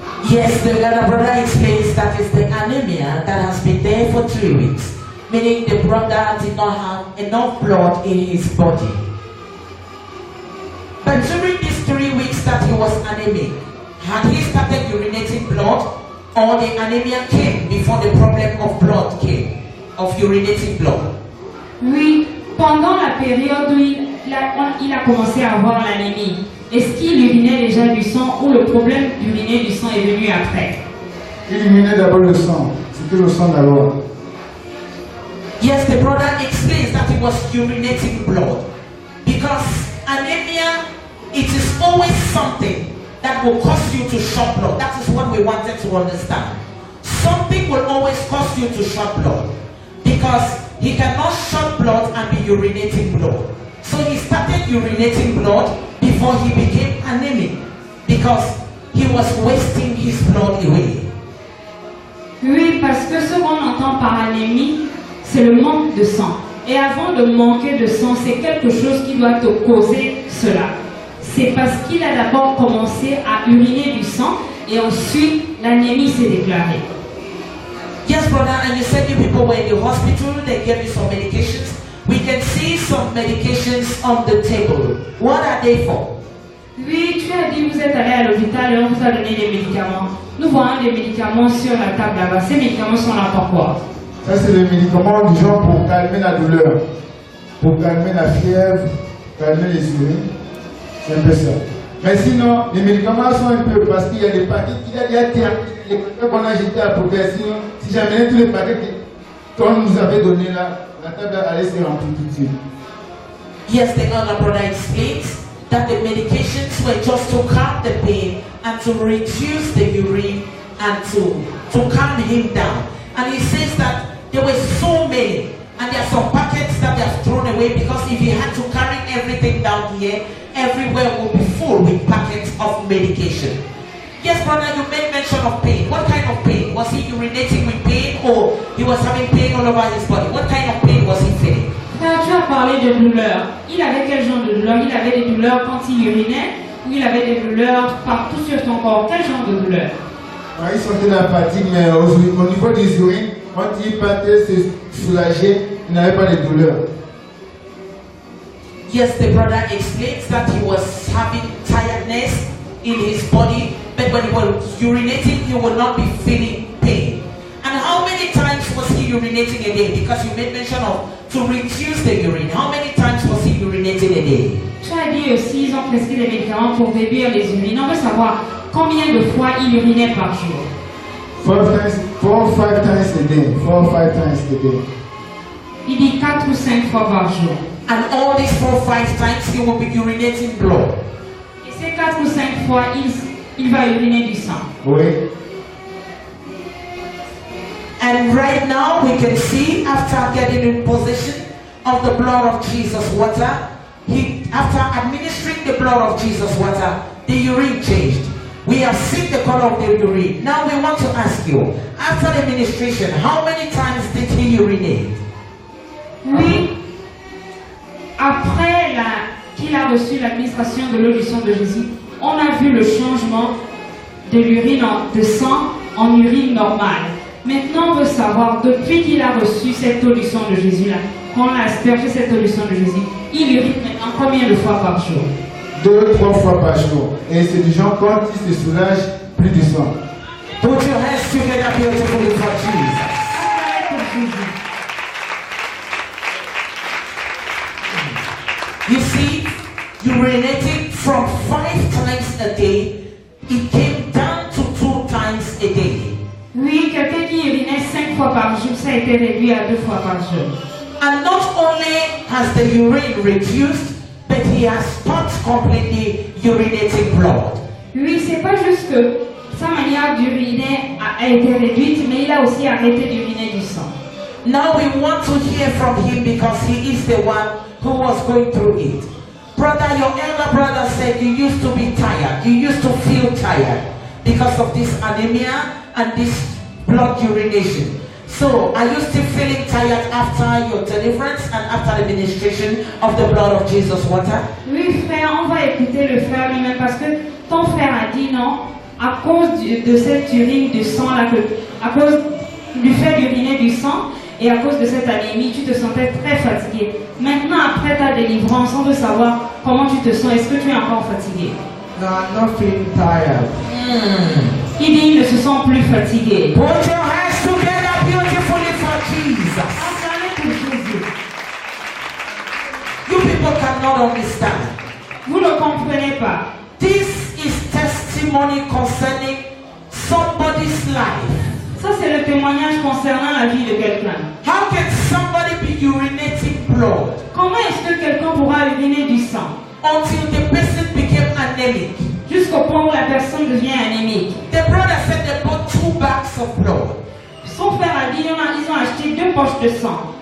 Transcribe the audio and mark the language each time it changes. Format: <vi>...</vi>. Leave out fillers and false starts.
<en>Yes, the elder brother explains that it's the anemia that has been there for 3 weeks, meaning the brother did not have enough blood in his body. But during these 3 weeks that he was anemic, had he started urinating blood, or the anemia came before the problem of blood came, of urinating blood?</en> <fr>Oui, pendant la période où il a commencé à avoir l'anémie, est-ce qu'il urinait déjà du sang ou le problème d'uriner du sang est venu après? Il urinait d'abord le sang. C'était le sang d'abord.</fr> <en>Yes, the brother explains that he was urinating blood because anemia, it is always something that will cause you to short blood. That is what we wanted to understand. Something will always cause you to short blood because he cannot short blood and be urinating blood. So he started urinating blood before he became anemic because he was wasting his blood away.</en> <fr>Oui, parce que ce qu'on entend par anémie, c'est le manque de sang. Et avant de manquer de sang, c'est quelque chose qui doit te causer cela. C'est parce qu'il a d'abord commencé à uriner du sang et ensuite l'anémie s'est déclarée.</fr> <en>Yes, brother, and you said you people were in the hospital, they gave you some medications. We can see some medications on the table. What are they for?</en> <fr>Oui, tu as dit vous êtes allé à l'hôpital et on vous a donné des médicaments. Nous voyons des médicaments sur la table là-bas. Ces médicaments sont là pourquoi? Ça, c'est le médicament du genre pour calmer la douleur, pour calmer la fièvre, calmer les urines. C'est un peu ça. Mais sinon, les médicaments sont un peu parce qu'il y a des paquets, il y a des paquets qu'on a jetés à poubelle. Sinon, si j'amenais tous les paquets qu'on nous avait donnés là, la table allait se remplir tout de suite.</fr> <en>Yes, the elder brother explains that the medications were just to calm the pain and to reduce the urine and to calm him down. And he says that there were so many, and there are some packets that they have thrown away because if he had to carry everything down here, everywhere would be full with packets of medication. Yes, brother, you made mention of pain. What kind of pain? Was he urinating with pain or he was having pain all over his body? What kind of pain was he feeling?</en> <fr>Frère, tu as parlé de douleur. Il avait quel genre de douleur? Il avait des douleurs quand il urinait ou il avait des douleurs partout sur son corps? Quel genre de douleur? Il sentait la fatigue, mais au niveau des urines, quand il partait se soulager, il n'avait pas de douleur.</fr> <en>Yes, the brother explains that he was having tiredness in his body, but when he was urinating, he would not be feeling pain. And how many times was he urinating a day? Because you made mention of to reduce the urine. How many times was he urinating a day?</en> <fr>Tu as dit aussi ils ont prescrit des médicaments pour réduire les urines. On veut savoir combien de fois il urinait par jour.</fr> <en>4 or 5 times a day. 4 or 5 times a day.</en> <fr>Il dit 4 ou 5 fois par jour.</fr> <en>And all these 4 or 5 times he will be urinating blood.</en> <fr>Et ces 4 ou 5 fois, il va uriner du sang. Oui.</fr> <en>And right now we can see after getting in possession of the blood of Jesus water, after administering the blood of Jesus water, the urine changed. We have seen the color of the urine. Now we want to ask you, after the administration, how many times did he urinate?</en> <fr>Oui, après qu'il a reçu l'administration de l'eau du sang de Jésus, on a vu le changement de l'urine de sang en urine normale. Maintenant, on veut savoir, depuis qu'il a reçu cette eau du sang de Jésus, là, qu'on a aspergé cette eau du sang de Jésus, il urine maintenant combien de fois par jour? 2-3 fois par jour. Et c'est du genre quand il se soulage, plus du sang.</fr> <en>Put your hands together beautifully for Jesus. You see, urinating from 5 times a day, it came down to 2 times a day.</en> <fr>Oui, quelqu'un qui urinait 5 fois par jour, ça a été réduit à 2 fois par jour.</fr> <en>And not only has the urine reduced, but he has stopped completely urinating blood.</en> <fr>Oui, c'est pas juste que sa manière d'uriner a été réduite, mais il a aussi arrêté d'uriner du sang.</fr> <en>Now we want to hear from him because he is the one who was going through it. Brother, your elder brother said you used to be tired. You used to feel tired because of this anemia and this blood urination. So, are you still feeling tired after your deliverance and after the administration of the blood of Jesus water?</en> <fr>Oui, frère, on va écouter le frère lui-même parce que ton frère a dit non, à cause de cette urine de sang là, à cause du fait d'uriner du sang et à cause de cette anémie, tu te sentais très fatigué. Maintenant, après ta délivrance, on veut savoir comment tu te sens. Est-ce que tu es encore fatigué?</fr> <en>No, I'm not feeling tired.</en> <fr>Il dit il ne se sent plus fatigué.</fr> <en>Put your hands together beautifully for Jesus.</en> <fr>Acclamez pour Jésus.</fr> <en>You people cannot understand.</en> <fr>Vous ne comprenez pas.</fr> <en>This is testimony concerning somebody's life.</en> <fr>Ça, c'est le témoignage concernant la vie de quelqu'un.</fr> <en>How can somebody be urinating blood</en> <fr>Comment est-ce que quelqu'un pourra uriner du sang</fr> <en>until the person became anemic?</en> <fr>jusqu'au point où la personne devient anémique?</fr> <en>The brother said they bought 2 bags of blood.</en> <fr>Son frère a dit ils ont acheté 2 poches de sang.</fr>